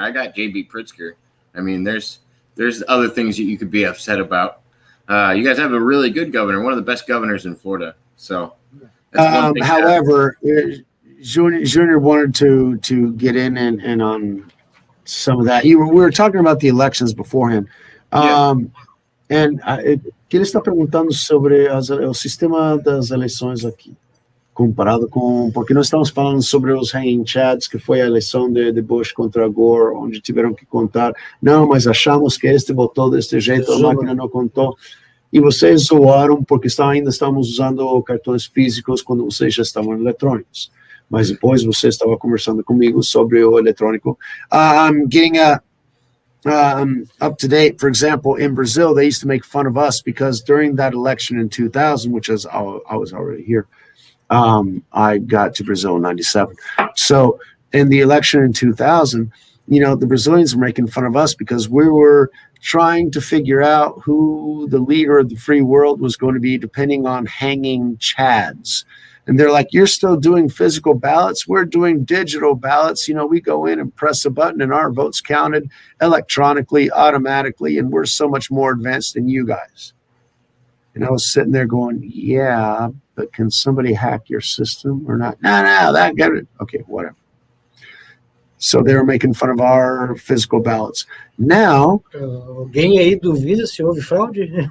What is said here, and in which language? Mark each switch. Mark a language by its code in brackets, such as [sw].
[en] I got JB Pritzker. I mean, there's other things that you could be upset about. You guys have a really good governor, one of the best governors in Florida. So, that's however, Junior wanted to get in and on some of that. We were talking about the elections beforehand. [pt] And que ele está perguntando sobre o sistema das eleições aqui, comparado com... Porque nós estamos falando sobre os hanging chads, que foi a eleição de Bush contra Gore, onde tiveram que contar. Não, mas achamos que este votou deste jeito, a máquina não contou. E vocês zoaram porque ainda estávamos usando cartões físicos quando vocês já estavam eletrônicos. Mas depois você estava conversando comigo sobre o eletrônico. [en] Getting up to date, for example, in Brazil, they used to make fun of us because during that election in 2000, which is I was already here, I got to Brazil in 97. So in the election in 2000, the Brazilians were making fun of us because we were trying to figure out who the leader of the free world was going to be depending on hanging chads. And they're like, you're still doing physical ballots. We're doing digital ballots. We go in and press a button and our vote's counted electronically, automatically, and we're so much more advanced than you guys. And I was sitting there going, yeah, but can somebody hack your system or not? No, that got it. Okay, whatever. So they were making fun of our physical ballots. Now, [pt] alguém aí duvida se houve fraude?